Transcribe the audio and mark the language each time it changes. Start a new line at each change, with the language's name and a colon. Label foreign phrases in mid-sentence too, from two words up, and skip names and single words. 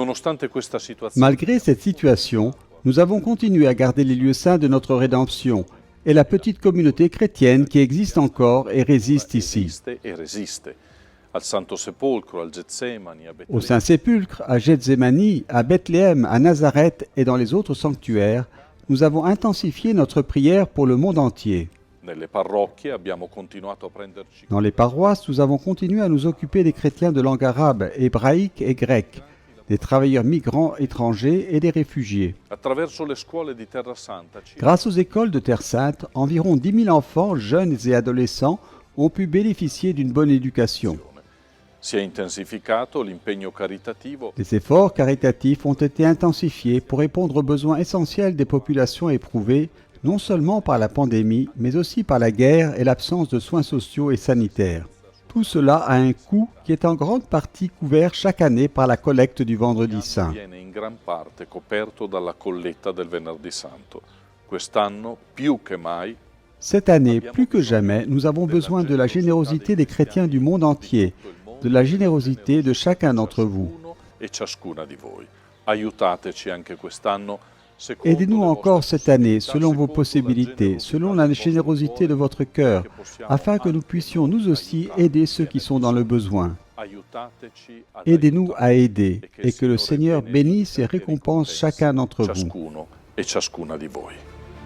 French: Malgré cette situation, nous avons continué à garder les lieux saints de notre rédemption et la petite communauté chrétienne qui existe encore et résiste ici.
Italian: Al Santo Sepolcro, al Getsemani, a
French: Au
Italian: Betlemme.
French: Saint-Sépulcre, à Gethsémani, à Bethléem, à Nazareth et dans les autres sanctuaires, nous avons intensifié notre prière pour le monde entier.
Italian: Nelle parrocchie abbiamo continuato a prenderci
French: Dans les paroisses, nous avons continué à nous occuper des chrétiens de langue arabe, hébraïque et grecque, des travailleurs migrants étrangers et des réfugiés.
Italian: attraverso le scuole di Terra Santa.
French: Grâce aux écoles de Terre Sainte, environ 10 000 enfants, jeunes et adolescents ont pu bénéficier d'une bonne éducation.
Italian: Si è intensificato l'impegno caritativo
French: Les efforts caritatifs ont été intensifiés pour répondre aux besoins essentiels des populations éprouvées, non seulement par la pandémie, mais aussi par la guerre et l'absence de soins sociaux et sanitaires. Tout cela a un coût qui est en grande partie couvert chaque année par la collecte du Vendredi Saint.
Italian: viene in gran parte coperto dalla colletta del Venerdì Santo. Quest'anno, più che mai,
French: Cette année, plus que jamais, nous avons besoin de la générosité des chrétiens du monde entier, de la générosité de chacun d'entre vous.
Italian: ciascuno e ciascuna di voi. Aiutateci anche quest'anno. secondo
French: Aidez-nous
Italian: le
French: encore
Italian: vostre
French: cette année,
Italian: possibilità,
French: selon vos
Italian: secondo la
French: possibilités,
Italian: generosità
French: selon la
Italian: del vostro
French: générosité de
Italian: cuore,
French: votre cœur,
Italian: che possiamo
French: afin que nous
Italian: anche
French: puissions
Italian: noi
French: nous aussi
Italian: aiutare
French: aider
Italian: chi
French: ceux
Italian: ha
French: qui sont dans le besoin.
Italian: Aiutateci ad
French: Aidez-nous à
Italian: aiutare
French: aider et que le
Italian: il Signore
French: Seigneur bénisse et
Italian: benedica
French: récompense chacun d'entre vous.
Italian: ciascuno e ciascuna di voi.